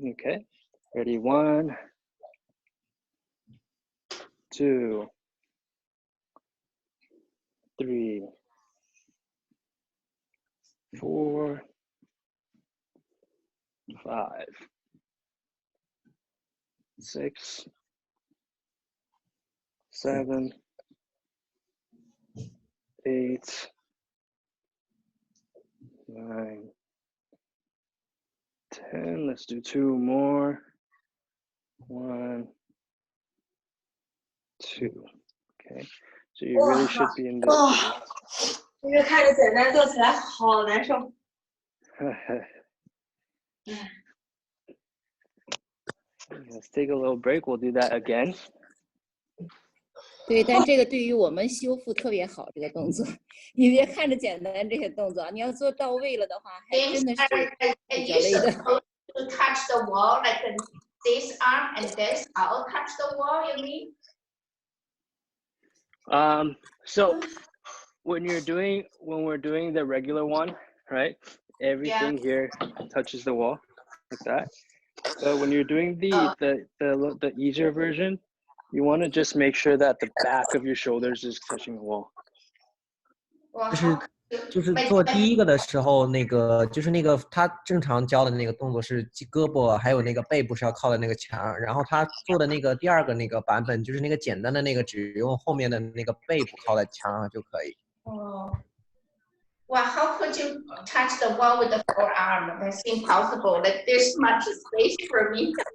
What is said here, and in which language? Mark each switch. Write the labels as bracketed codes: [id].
[en] Okay. Ready? 1, 2, 3, 4, 5, 6, 7, 8, 9, 10. Let's do 2 more. 1, 2. Okay. So you really should be in this position. [zh] 这个看着简单，做起来好难受。 [en] Let's take a little break. We'll do that again. [zh] 对，但这个对于我们修复特别好，这个动作。你别看着简单这些动作，你要做到位了的话，还真的是比较累的。 [en] To touch the wall like this arm and this all touch the wall, you mean? So when we're doing the regular one, right? Everything here touches the wall like that. But when you're doing the easier version, you want to just make sure that the back of your shoulders is touching the wall. Well, [zh] 就是做第一个的时候，就是他正常教的那个动作是胳膊还有那个背部是要靠在那个墙，然后他做的那个第二个那个版本就是那个简单的那个，只用后面的那个背部靠在墙上就可以。 [en] Oh. Well, how could you touch the wall with the forearm? That's impossible. Like there's much space for me.